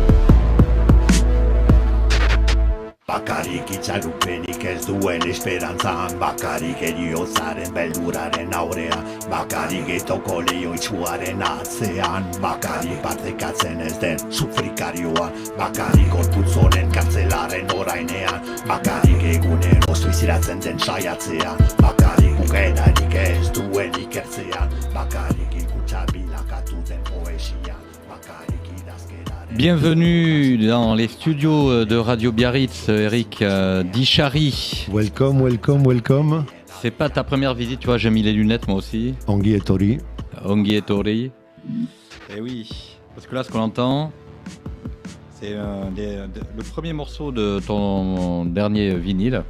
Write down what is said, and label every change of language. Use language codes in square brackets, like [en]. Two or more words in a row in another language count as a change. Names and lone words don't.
[eu] Bakarrik itxarupenik ez duen esperantzan, bakarrik heriotzaren belduraren aurrean, bakarrik etoko leio itxuaren atzean, bakarrik partekatzen ez den sufrikarioan, bakarrik gorputz honen kartzelaren orainean, bakarrik egunen iziratzen den saiatzean, bakarrik bukaerarik ez duen ikertzean, bakarrik ikutsa bilakatu den poesian, bakarrik idazkeraren. [fr] Bienvenue dans les studios de Radio Biarritz, Eric Dichary. Welcome. C'est pas ta première visite, tu vois, j'ai mis les lunettes moi aussi. Anghi et Tori. Anghi et Tori. Et oui, parce que là, ce qu'on entend, c'est le premier morceau de ton dernier vinyle.